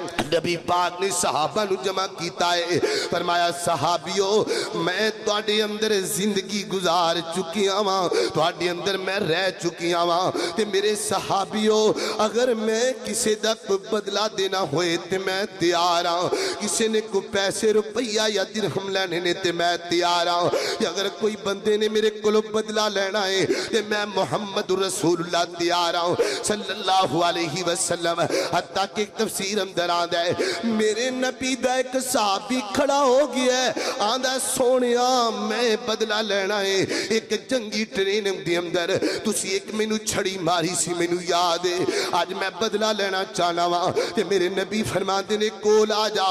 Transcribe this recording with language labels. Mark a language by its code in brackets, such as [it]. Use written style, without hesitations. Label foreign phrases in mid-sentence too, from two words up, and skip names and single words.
[pa] نبی پاک نے صحابہ نوں جمع کیتا ہے، فرمایا صحابیو میں تہاڈے اندر زندگی گزار چکیا واں، تہاڈے اندر میں رہ چکیا واں، تے میرے صحابیو اگر میں کسی دا کوئی بدلہ دینا ہووے تے میں تیار ہاں، کسی نے کوئی پیسے روپیہ یا درہم لینے نے تے میں تیار ہاں، اگر کوئی بندے نے میرے کولوں بدلہ لینا ہے تے میں محمد رسول اللہ تیار ہاں [ar] صلى الله عليه وسلم. [pa] حتیٰ کہ تفسیر اندر آندا ہے میرے نبی دا ایک صحابی کھڑا ہو گیا ہے، آندا سونیا میں بدلہ لینا ہے ایک جنگی ٹریننگ دے اندر تسی ایک مینوں چھڑی ماری سی مینوں یاد ہے، اج میں بدلہ لینا چاہنا وا، تے میرے نبی فرماتے نے کول آ جا.